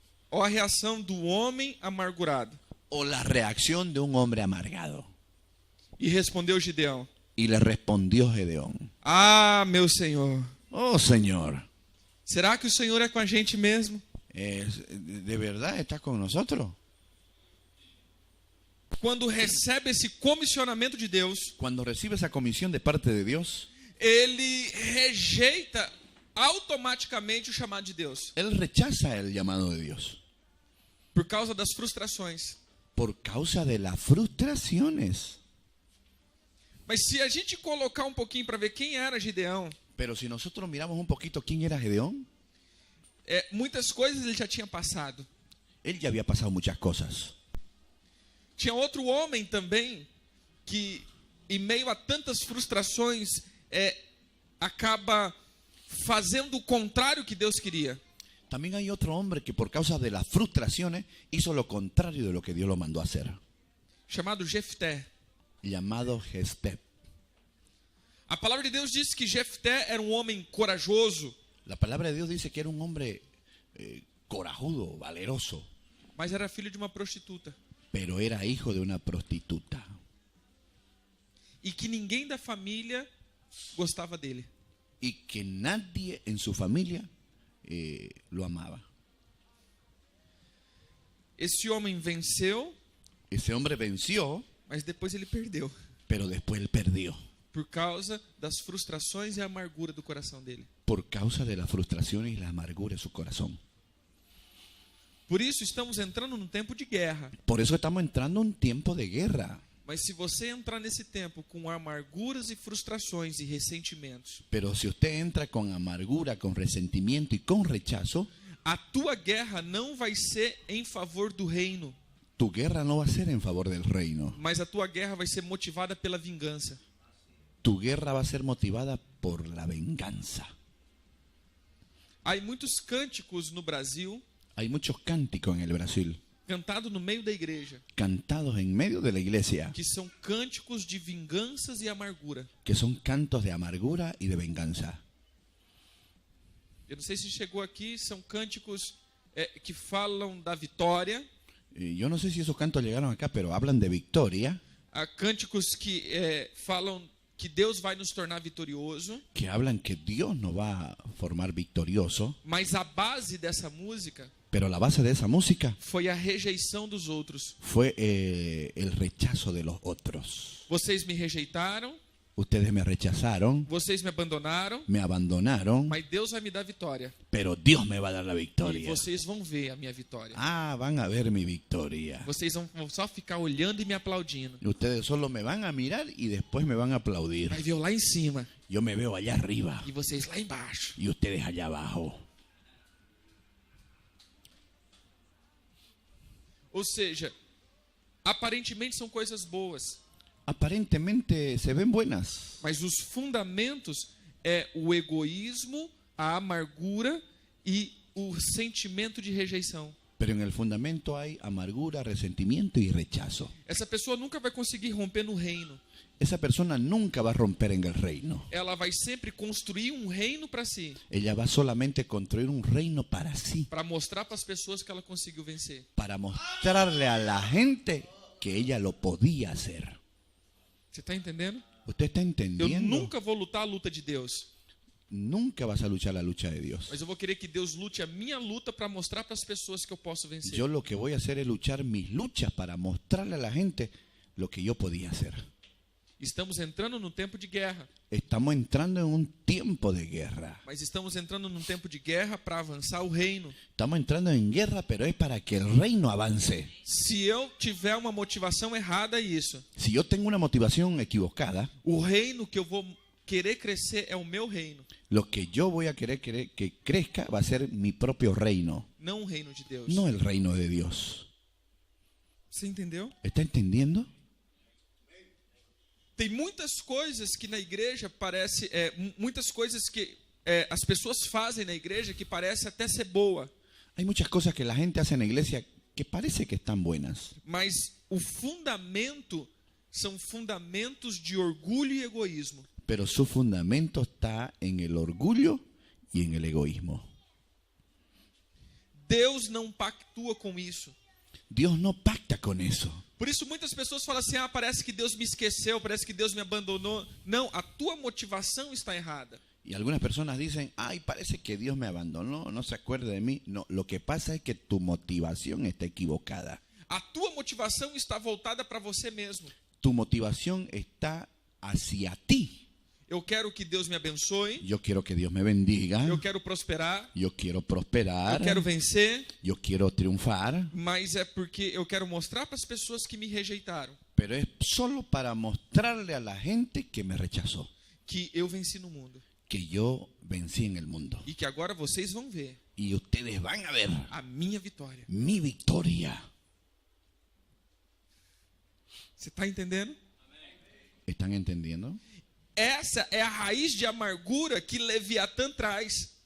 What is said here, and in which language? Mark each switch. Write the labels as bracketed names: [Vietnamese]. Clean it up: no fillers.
[Portuguese] Ou a reação do homem amargurado? [Spanish] O la reacción de un hombre amargado. [Portuguese] E respondeu Gideão, [Spanish] Y le respondió Gedeón, [Portuguese] ah, meu Senhor, [Spanish] oh Señor, [Portuguese] será que o Senhor é com a gente mesmo? [Spanish] ¿de verdad estás con nosotros? [Portuguese] Quando recebe esse comissionamento de Deus, [Spanish] Cuando recibe esa comisión de parte de Dios, [Portuguese] ele rejeita automaticamente o chamado de Deus, [Spanish] él rechaza el llamado de Dios [Portuguese] por causa das frustrações. [Spanish] por causa de las frustraciones. [Portuguese] Mas se a gente colocar um pouquinho para ver quem era Gideão, [Spanish] Pero si nosotros miramos un poquito quién era Gedeón, [Portuguese] muitas coisas ele já tinha passado. [Spanish] él ya había pasado muchas cosas. [Portuguese] Tinha outro homem também que, em meio a tantas frustrações, acaba fazendo o contrário que Deus queria. [Spanish] También hay otro hombre que por causa de las frustraciones hizo lo contrario de lo que Dios lo mandó a hacer, [Portuguese] Chamado Jefté. [Spanish] llamado Jefté. [Portuguese] A palavra de Deus diz que Jefté era um homem corajoso, [Spanish] La palabra de Dios dice que era un hombre corajudo, valeroso, [Portuguese] mas era filho de uma prostituta. [Spanish] pero era hijo de una prostituta. [Portuguese] E que ninguém da família gostava dele. [Spanish] Y que nadie en su familia lo amaba. [Portuguese] Esse homem venceu, [Spanish] Ese hombre venció, [Portuguese] mas depois ele perdeu. [Spanish] pero después él perdió. [Portuguese] Por causa das frustrações e a amargura do coração dele. [Spanish] Por causa de la frustración y la amargura de su corazón. [Portuguese] Por isso estamos entrando num tempo de guerra. [Spanish] Por eso estamos entrando en un tiempo de guerra. [Portuguese] Mas se você entrar nesse tempo com amarguras e frustrações e ressentimentos, [Spanish] Pero si usted entra con amargura, con resentimiento y con rechazo, [Portuguese] a tua guerra não vai ser em favor do reino, [Spanish] tu guerra no va a ser en favor del reino. [Portuguese] mas a tua guerra vai ser motivada pela vingança. [Spanish] Tu guerra va a ser motivada por la venganza. [Portuguese] Há muitos cânticos no Brasil, [Spanish] Hay muchos cánticos en el Brasil, [Portuguese] cantados no meio da igreja, [Spanish] cantados en medio de la iglesia, [Portuguese] que são cânticos de vinganças e amargura. [Spanish] que son cantos de amargura y de venganza. [Portuguese] Eu não sei se chegou aqui, são cânticos que falam da vitória, [Spanish] Yo no sé si esos cantos llegaron acá, pero hablan de victoria, [Portuguese] há cânticos que falam que Deus vai nos tornar vitorioso, [Spanish] que hablan que Dios nos va a formar victorioso, [Portuguese] mas a base dessa música [Spanish] pero la base de esa música [Portuguese] foi a rejeição dos outros. [Spanish] fue el rechazo de los otros. [Portuguese] Vocês me rejeitaram, [Spanish] Ustedes me rechazaron, [Portuguese] vocês me abandonaram, [Spanish] me abandonaron, [Portuguese] mas Deus vai me dar vitória. [Spanish] pero Dios me va a dar la [Portuguese] E [Spanish] victoria. [Portuguese] vocês vão ver a minha vitória. [Spanish] Ah, van a ver mi victoria. [Portuguese] Vocês vão só ficar olhando e me aplaudindo. [Spanish] Ustedes solo me van a mirar y después me van a aplaudir. [Portuguese] Vai ver eu lá em cima [Spanish] Yo me veo allá arriba [Portuguese] e vocês lá embaixo. [Spanish] y ustedes allá abajo. [Portuguese] Ou seja, aparentemente são coisas boas, [Spanish] Aparentemente se ven buenas, [Portuguese] mas os fundamentos é o egoísmo, a amargura e o sentimento de rejeição. [Spanish] Pero en el fundamento hay amargura, resentimiento y rechazo. [Portuguese] essa pessoa nunca vai conseguir romper no reino. [Spanish] Esa persona nunca va a romper en el reino. [Portuguese] Ela vai sempre construir um reino para si, [Spanish] Ella va solamente a construir un reino para sí, [Portuguese] para mostrar para as pessoas que ela conseguiu vencer. [Spanish] para mostrarle a la gente que ella lo podía hacer. [Portuguese] Você está entendendo? [Spanish] ¿Usted está [Portuguese] Eu [Spanish] entendiendo? [Portuguese] nunca vou lutar a luta de Deus, [Spanish] Nunca vas a luchar la lucha de Dios. [Portuguese] mas eu vou querer que Deus lute a minha luta para mostrar para as pessoas que eu posso vencer. [Spanish] Yo lo que voy a hacer es luchar mis luchas para mostrarle a la gente lo que yo podía hacer. [Portuguese] Estamos entrando num tempo de guerra, [Spanish] Estamos entrando en un tiempo de guerra. [Portuguese] mas estamos entrando num tempo de guerra para avançar o reino. [Spanish] Estamos entrando en guerra, pero es para que el reino avance. [Portuguese] Se eu tiver uma motivação errada, é isso. [Spanish] Si yo tengo una motivación equivocada, [Portuguese] O reino que eu vou querer crescer é o meu reino, [Spanish] lo que yo voy a querer que crezca va a ser mi propio reino, [Portuguese] não o reino de Deus. [Spanish] no el reino de Dios. [Portuguese] Você entendeu? [Spanish] ¿Está entendiendo? [Portuguese] Tem muitas coisas que na igreja parece, muitas coisas que as pessoas fazem na igreja que parece até ser boa, [Spanish] Hay muchas cosas que la gente hace en la iglesia que parece que están buenas, [Portuguese] mas o fundamento são fundamentos de orgulho e egoísmo. [Spanish] pero su fundamento está en el orgullo y en el egoísmo. [Portuguese] Deus não pactua com isso. [Spanish] Dios no pacta con eso. [Portuguese] Por isso muitas pessoas falam assim: parece que Deus me esqueceu, parece que Deus me abandonou. Não, a tua motivação está errada. [Spanish] Y algunas personas dicen, ay, parece que Dios me abandonó, no se acuerda de mí. No, lo que pasa es que tu motivación está equivocada. [Portuguese] A tua motivação está voltada para você mesmo. [Spanish] Tu motivación está hacia ti. [Portuguese] Eu quero que Deus me abençoe, [Spanish] Yo quiero que Dios me bendiga, [Portuguese] eu quero prosperar, [Spanish] yo quiero prosperar, [Portuguese] eu quero vencer, [Spanish] yo quiero triunfar, [Portuguese] mas é porque eu quero mostrar para as pessoas que me rejeitaram [Spanish] pero es solo para mostrarle a la gente que me rechazó, [Portuguese] que eu venci no mundo [Spanish] que yo vencí en el mundo. [Portuguese] e que agora vocês vão ver [Spanish] Y ustedes van a ver [Portuguese] a minha vitória. [Spanish] mi victoria. [Portuguese] Você está entendendo? [Spanish] ¿Están entendiendo? [Portuguese] Essa é a raiz de amargura que Leviatã traz.